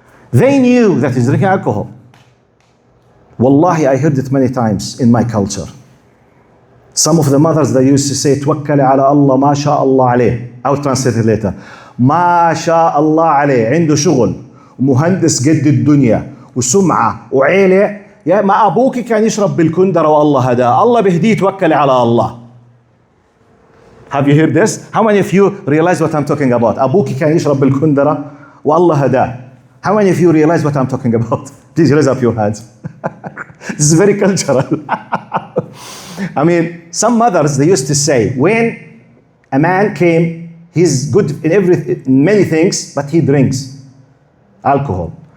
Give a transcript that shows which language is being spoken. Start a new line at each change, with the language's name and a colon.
English: They knew that he's drinking alcohol. Wallahi, I heard it many times in my culture. Some of the mothers, they used to say,
Arabic: "Tawakkal ala Allah, ma sha Allah alayh."
English: I'll translate it later.
Arabic: ما شاء الله عليه عنده شغل ومهندس قد الدنيا وسمعة وعيلة يا ما أبوك كان يشرب بالكندرة والله هداه الله بهديه توكل على الله.
English: Have you heard this? How many of you realize what I'm talking about?
Arabic: أبوك كان يشرب بالكندرة والله هداه.
English: How many of you realize what I'm talking about? Please raise up your hands. This is very cultural. I mean, some mothers, they used to say, when a man came, he's good in many things, but he drinks alcohol.